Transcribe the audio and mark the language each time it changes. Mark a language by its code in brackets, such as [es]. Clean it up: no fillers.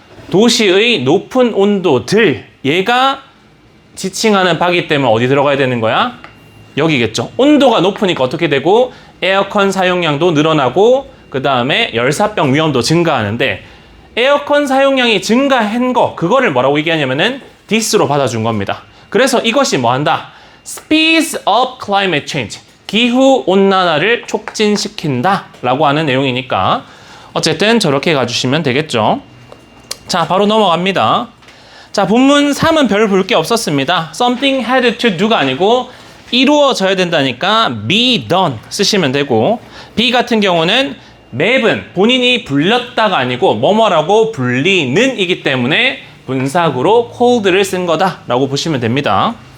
[ko] 도시의 높은 온도들 얘가 지칭하는 바기 때문에 어디 들어가야 되는 거야? 여기겠죠. 온도가 높으니까 어떻게 되고 에어컨 사용량도 늘어나고 그 다음에 열사병 위험도 증가하는데 에어컨 사용량이 증가한 거 그거를 뭐라고 얘기하냐면은 this로 받아준 겁니다. 그래서 이것이 뭐 한다? [en] Speeds up climate change. [ko] 기후 온난화를 촉진시킨다 라고 하는 내용이니까 어쨌든 저렇게 가주시면 되겠죠. 자, 바로 넘어갑니다. 자, 본문 3은 별 볼 게 없었습니다. [en] Something had to do [ko] 가 아니고 이루어져야 된다니까 [en] be done [ko] 쓰시면 되고 be 같은 경우는 맵은 본인이 불렸다가 아니고 뭐뭐라고 불리는 이기 때문에 분사구로 cold를 쓴 거다 라고 보시면 됩니다.